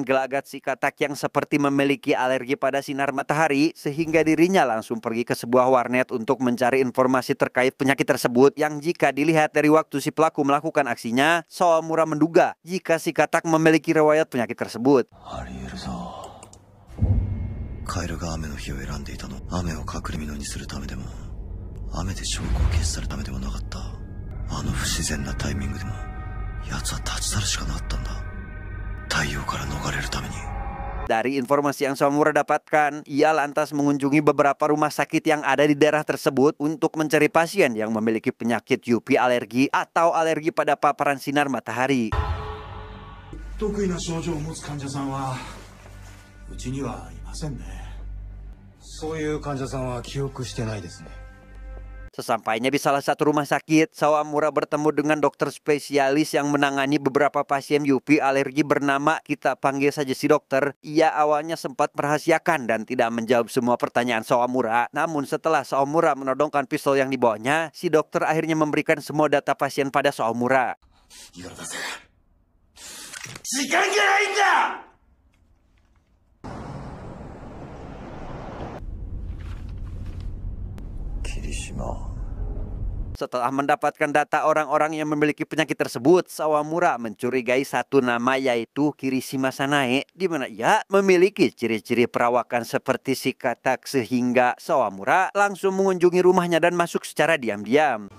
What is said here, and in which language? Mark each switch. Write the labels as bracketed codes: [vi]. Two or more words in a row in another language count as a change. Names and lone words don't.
[id] gelagat si katak yang seperti memiliki alergi pada sinar matahari, sehingga dirinya langsung pergi ke sebuah warnet untuk mencari informasi terkait penyakit tersebut, yang jika dilihat dari waktu si pelaku melakukan aksinya, Sawamura menduga jika si katak memiliki riwayat penyakit tersebut. [ja] カエルが雨の日を選んでいたの雨を隠れ蓑にするためでも雨で証拠を消し去るためでもなかった。あの不自然なタイミングでも奴は立ち去るしかなかったんだ。太陽から逃れるために。 [id] Dari informasi yang Sawamura dapatkan, ia lantas mengunjungi beberapa rumah sakit yang ada di daerah tersebut untuk mencari pasien yang memiliki penyakit UV alergi atau alergi pada paparan sinar matahari. [ja] 得意な症状を持つ患者さんはうちにはいませんね。そういう患者さんは記憶してないですね。 [id] Sesampainya di salah satu rumah sakit, Sawamura bertemu dengan dokter spesialis yang menangani beberapa pasien UV alergi bernama, kita panggil saja si dokter. Ia awalnya sempat merahasiakan dan tidak menjawab semua pertanyaan Sawamura. Namun setelah Sawamura menodongkan pistol yang dibawanya, si dokter akhirnya memberikan semua data pasien pada Sawamura. [ja] 時間がないんだ。 Kirishima. [id] Setelah mendapatkan data orang-orang yang memiliki penyakit tersebut, Sawamura mencurigai satu nama yaitu Kirishima Sanae, di mana ia memiliki ciri-ciri perawakan seperti si katak, sehingga Sawamura langsung mengunjungi rumahnya dan masuk secara diam-diam.